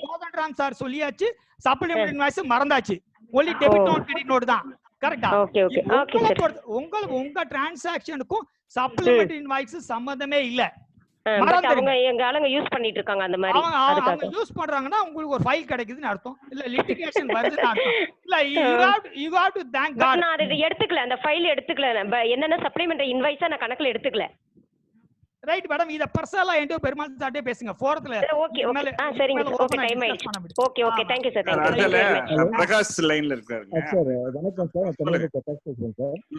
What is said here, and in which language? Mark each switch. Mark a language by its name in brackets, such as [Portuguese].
[Tamil] Kodandaram sir சொல்லியாச்சு. Supplementary invoice மறந்தாச்சு. Only debit note credit note தான். கரெக்ட்டா? Okay okay okay sir. உங்க டிரான்சாக்ஷனுக்கும் சப்ளிமெண்டரி இன்வாய்ஸ் சம்பந்தமே இல்ல. அவங்க எங்க ஆளுங்க யூஸ் பண்ணிட்டு இருக்காங்க அந்த மாதிரி. அவங்க யூஸ் பண்றாங்கன்னா உங்களுக்கு ஒரு ஃபைல் கிடைக்குதுன்னு அர்த்தம், இல்ல லிட்டிகேஷன் வருதுன்னு அர்த்தம். [English] இல்ல you have to thank God. [Tamil] நான் அதை எடுத்துக்கல, அந்த ஃபைல் எடுத்துக்கல. என்னன்னா சப்ளிமெண்டரி இன்வாய்ஸா நான் கணக்குல எடுத்துக்கல. ரைட் மேடம், இத பர்சனலா என்கிட்ட பெருமாள் சார்ட்டே பேசுங்க. ஃபோரத்ல ஓகே ஓகே சரிங்க சார். ஓகே டைம் ஆயிடுச்சு. [English] Okay okay thank you sir. Thank you. [Tamil] Prakash லைன்ல இருக்காருங்க சார். வணக்கம் சார். பிரகாஷ் பேசுறேன் சார்.